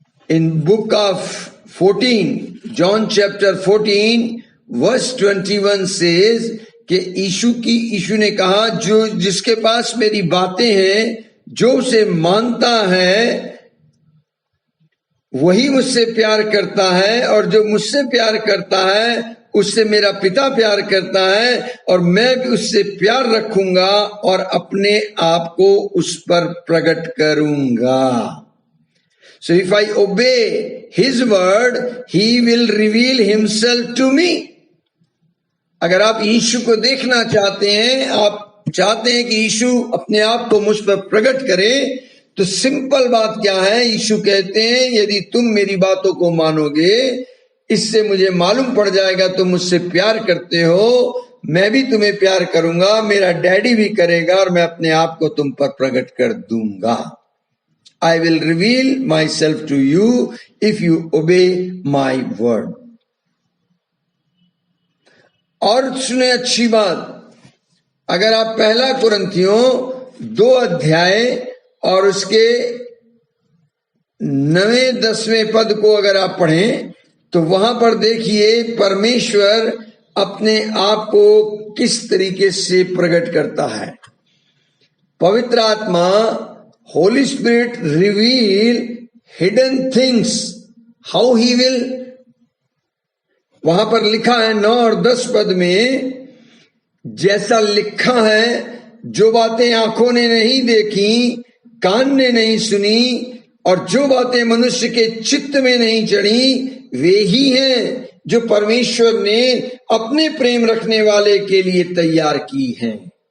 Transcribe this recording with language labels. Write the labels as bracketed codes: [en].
[en] in book of 14, John chapter 14 verse 21 says [hi] कि यीशु ने कहा, जो जिसके पास मेरी बातें हैं, जो उसे मानता है वही मुझसे प्यार करता है, और जो मुझसे प्यार करता है उससे मेरा पिता प्यार करता है, और मैं भी उससे प्यार रखूंगा और अपने आप को उस पर प्रकट करूंगा. [en] So if I obey his word, he will reveal himself to me. [hi] अगर आप यीशु को देखना चाहते हैं, आप चाहते हैं कि यीशु अपने आप को मुझ पर प्रकट करे, तो सिंपल बात क्या है? यीशु कहते हैं, यदि तुम मेरी बातों को मानोगे, इससे मुझे मालूम पड़ जाएगा तुम मुझसे प्यार करते हो, मैं भी तुम्हें प्यार करूंगा, मेरा डैडी भी करेगा, और मैं अपने आप को तुम पर प्रकट कर दूंगा. [en] I will reveal myself to you if you obey my word. [hi] और सुने अच्छी बात, अगर आप पहला कुरिन्थियों 2 अध्याय और उसके 9-10वें पद को अगर आप पढ़ें, तो वहां पर देखिए परमेश्वर अपने आप को किस तरीके से प्रकट करता है. पवित्र आत्मा, [en] Holy Spirit reveal hidden things, how he will. [hi] वहां पर लिखा है 9 और 10 पद में, जैसा लिखा है, जो बातें आंखों ने नहीं देखी, कान ने नहीं सुनी, और जो बातें मनुष्य के चित्त में नहीं चढ़ी, वे ही हैं जो परमेश्वर ने अपने प्रेम रखने वाले के लिए तैयार की हैं.